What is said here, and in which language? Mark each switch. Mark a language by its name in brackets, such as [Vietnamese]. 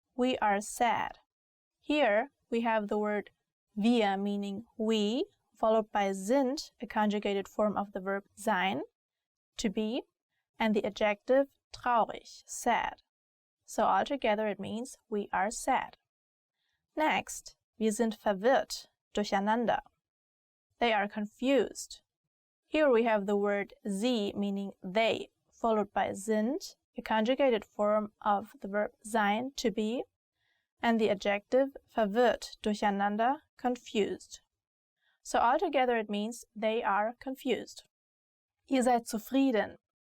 [English] We are sad. Here we have the word wir, meaning we, followed by sind, a conjugated form of the verb sein, to be, and the adjective traurig, sad. So altogether it means we are sad. [German] Next, wir sind verwirrt, durcheinander. [English] They are confused. Here we have the word sie, meaning they, followed by sind, a conjugated form of the verb sein, to be, and the adjective verwirrt, durcheinander, confused. So altogether it means they are confused. [German] Ihr seid zufrieden.